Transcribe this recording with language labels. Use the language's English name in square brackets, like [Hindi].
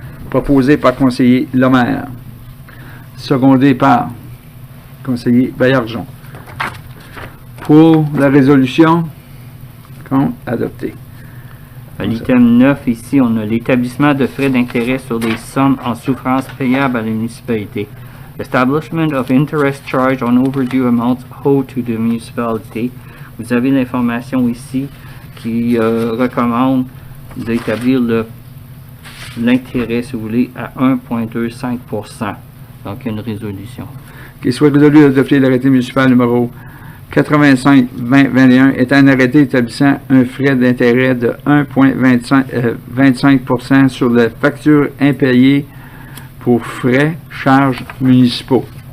[French] Proposé par conseiller Lemaire. Secondé par conseiller Baillargeon. Pour la résolution, contre, adopté. À l'item 9, ici, on a l'établissement de frais d'intérêt sur des sommes en souffrance payables à la municipalité. [English] Establishment of interest charge on overdue amounts owed to the municipality. [French] Vous avez l'information ici qui recommande d'établir l'intérêt, si vous voulez, à 1,25%. Donc, une résolution. Qu'il soit résolu d'adopter l'arrêté municipal numéro 85-2021 est un arrêté établissant un frais d'intérêt de 1,25% sur les factures impayées pour frais, charges municipaux.